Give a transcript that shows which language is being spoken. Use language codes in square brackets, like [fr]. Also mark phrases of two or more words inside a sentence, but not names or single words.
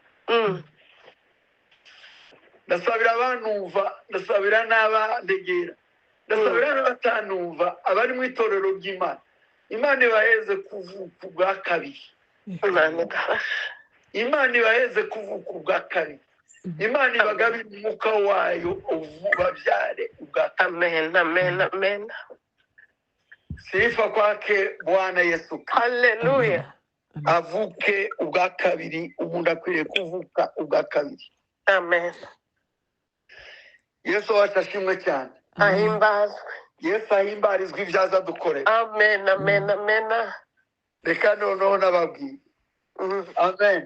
[rw] Ndasabira abanumva, ndasabira n'abandegera, ndasabira n'abatanumva abari mu itorero ry'Imana. Imana ibaheze kuvuka ubwa kabiri. Imana ibaheze kuvuka ubwa kabiri. Imana ibagabire umwuka wayo babyare ubwa kabiri. amen amen amen [sw] Sifa kwake Bwana Yesu. haleluya [rw] Avuke ubwa kabiri, umuntu akwiriye kuvuka ubwa kabiri. amen Yesu wacu ashimwe cyane. ahimbazwe Yesu ahimbarizwa ibyo aza dukorera. amen amen amen Reka noneho nababwiye. Amen.